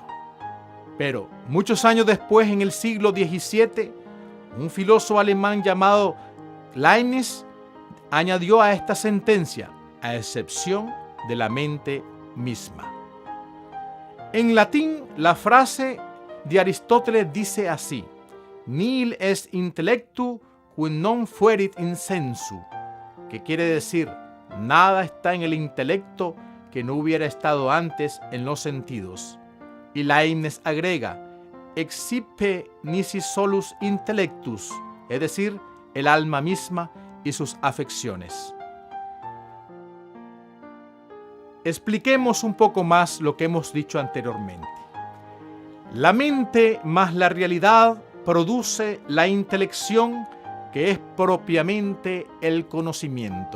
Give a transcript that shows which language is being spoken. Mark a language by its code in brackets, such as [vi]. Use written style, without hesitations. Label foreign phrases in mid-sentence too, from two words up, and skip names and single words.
[es] Pero muchos años después, en el siglo XVII, un filósofo alemán llamado Leibniz añadió a esta sentencia, a excepción de la mente misma. En latín, la frase de Aristóteles dice así: [la] nihil est intellectu qui non fuerit in sensu, [es] que quiere decir, nada está en el intelecto que no hubiera estado antes en los sentidos. Y Leibniz agrega, [la] excipe nisi solus intellectus, [es] es decir, el alma misma y sus afecciones. Expliquemos un poco más lo que hemos dicho anteriormente. La mente más la realidad produce la intelección, que es propiamente el conocimiento.